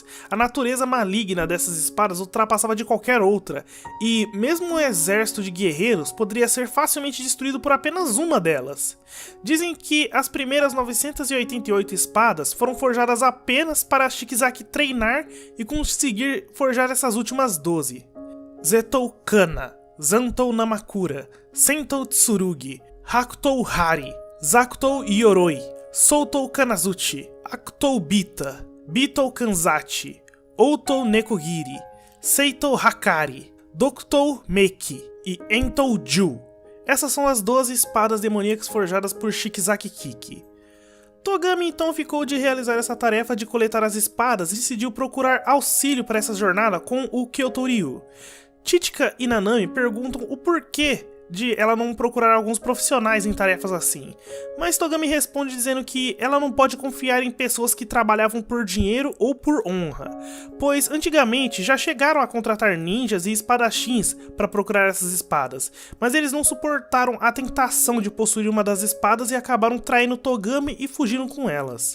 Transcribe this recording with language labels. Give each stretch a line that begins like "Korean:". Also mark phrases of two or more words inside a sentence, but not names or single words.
Portuguese: A natureza maligna dessas espadas ultrapassava de qualquer outra, e mesmo um exército de guerreiros poderia ser facilmente destruído por apenas uma delas. Dizem que as primeiras 988 espadas foram forjadas apenas para Shikizaki treinar e conseguir forjar essas últimas 12. Zetou Kana, Zantou Namakura, Sentou Tsurugi, Hakutou Hari, Zakutou Yoroi, Soutou Kanazuchi, Akutou Bita, Bitou Kanzachi, Outou Nekogiri, Seitou Hakari, Dokutou Meki e Entou Ju. Essas são as 12 espadas demoníacas forjadas por Shikizaki Kiki. Togami então ficou de realizar essa tarefa de coletar as espadas e decidiu procurar auxílio para essa jornada com o Kyoto-ryu. Chichika e Nanami perguntam o porquê de ela não procurar alguns profissionais em tarefas assim, mas Togami responde dizendo que ela não pode confiar em pessoas que trabalhavam por dinheiro ou por honra, pois antigamente já chegaram a contratar ninjas e espadachins para procurar essas espadas, mas eles não suportaram a tentação de possuir uma das espadas e acabaram traindo Togami e fugindo com elas.